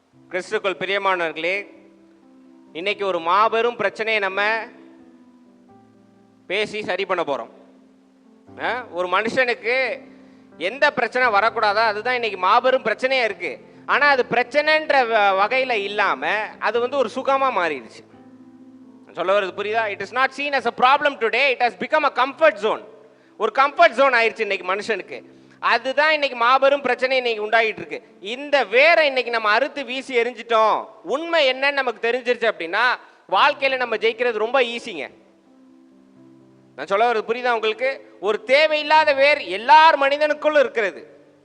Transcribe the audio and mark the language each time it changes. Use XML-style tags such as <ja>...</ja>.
<ta>கிறிஸ்துக்குள் பிரியமானவர்களே, இன்னைக்கு ஒரு மாபெரும் பிரச்சனையை நம்ம பேசி சரி பண்ண போறோம். ஒரு மனுஷனுக்கு எந்த பிரச்சனை வரக்கூடாதோ அதுதான் இன்னைக்கு மாபெரும் பிரச்சனையா இருக்கு. ஆனா அது பிரச்சனைன்ற வகையில இல்லாம அது ஒரு சுகமா மாறிடுச்சு. சொல்ல வருது புரியுதா?</ta> <en>It is not seen as a problem today, it has become a comfort zone.</en> <ta>ஒரு கம்ஃபர்ட் ஜோன் ஆயிடுச்சு இன்னைக்கு மனுஷனுக்கு. அதுதான் இன்னைக்கு மாபெரும் பிரச்சனை இன்னைக்கு உண்டாகிட்டு இருக்கு. இந்த வேரை இன்னைக்கு நம்ம அறுத்து வீசி எரிஞ்சிட்டோம். உண்மை என்னன்னு நமக்கு தெரிஞ்சிருச்சு அப்படின்னா வாழ்க்கையில நம்ம ஜெயிக்கிறது ரொம்ப ஈஸிங்க. நான் சொல்ல வருது புரியுதா உங்களுக்கு? ஒரு தேவையில்லாத வேர் எல்லார் மனிதனுக்குள்ள இருக்கிறது.</ta>